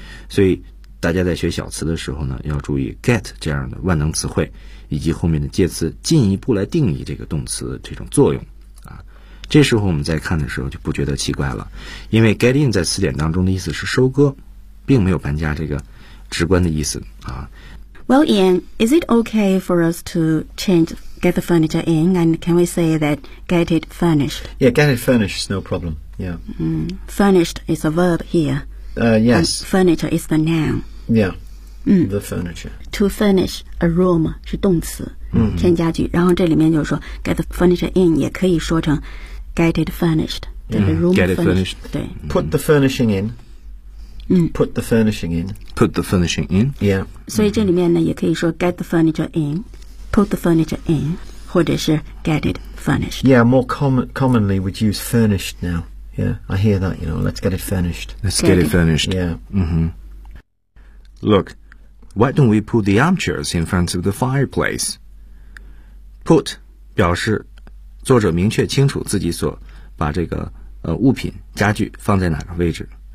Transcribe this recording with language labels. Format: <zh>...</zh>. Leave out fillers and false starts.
<zh>所以大家在学小词的时候呢，要注意 get 这样的万能词汇以及后面的介词进一步来定义这个动词的这种作用啊。这时候我们在看的时候就不觉得奇怪了，因为 get in 在词典当中的意思是收割，并没有搬家这个直观的意思啊。</zh> <en>Well, Ian, is it okay for us to change get the furniture in? And can we say that get it furnished? Yeah, get it furnished is no problem. Yeah.、 Furnished is a verb here. Yes.、 And、furniture is the noun. Yeah.、The furniture. To furnish a room</en> <zh>是动词、添加具。然后这里面就是说</zh> <en>get the furniture in</en> <zh>也可以说成</zh> <en>get it furnished. Get it furnished.</en> <zh>对。</zh> <en>Put the furnishing in. Put the furnishing in. Put the furnishing in. Yeah.</en> <zh>所以这里面呢也可以说</zh> <en>get the furniture in, put the furniture in, 或者是 get it furnished. Yeah, more commonly we'd use furnished now. Yeah, I hear that, you know, let's get it furnished. Let's get it furnished. Yeah. Look, why don't we put the armchairs in front of the fireplace?</en> <zh>Put 表示作者明确清楚自己所把这个物品家具放在哪个位置。</zh>